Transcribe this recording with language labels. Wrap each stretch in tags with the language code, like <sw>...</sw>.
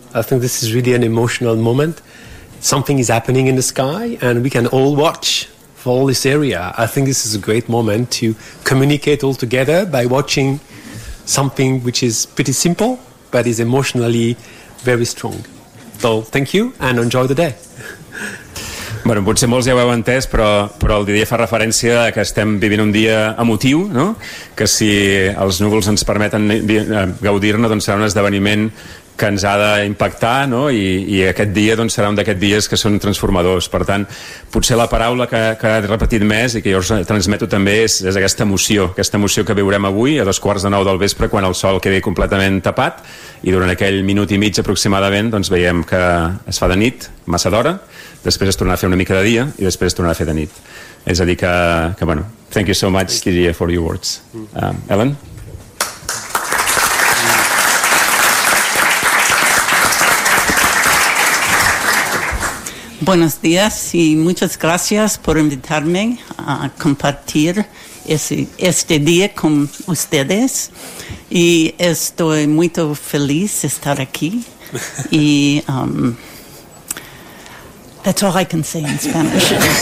<en>I think this is really an emotional moment. Something is happening in the sky, and we can all watch all this area. I think this is a great moment to communicate all together by watching something which is pretty simple but is emotionally very strong. So thank you and enjoy the day.</en> <ca>Bueno, potser molts ja ho heu entès, però el Didier fa referència a que estem vivint un dia emotiu, no? Que si els núvols ens permeten gaudir-ne, doncs serà un esdeveniment que ens ha d'impactar, no? I aquest dia doncs serà un d'aquests dies que són transformadors. Per tant, potser la paraula que ha repetit més i que jo us transmeto també és aquesta emoció que viurem avui a 8:45 del vespre quan el sol quedi completament tapat i durant aquell minut i mig aproximadament doncs veiem que es fa de nit, massa d'hora, després es tornarà a fer una mica de dia i després es tornarà a fer de nit. És a dir que bueno,</ca> <en>thank you so much, Didier, for your words. Ellen?</en> <es>Buenos días y muchas gracias por invitarme a compartir este día con ustedes. Y estoy muy feliz de estar aquí.</es> <en>Y that's all I can say in Spanish.</en>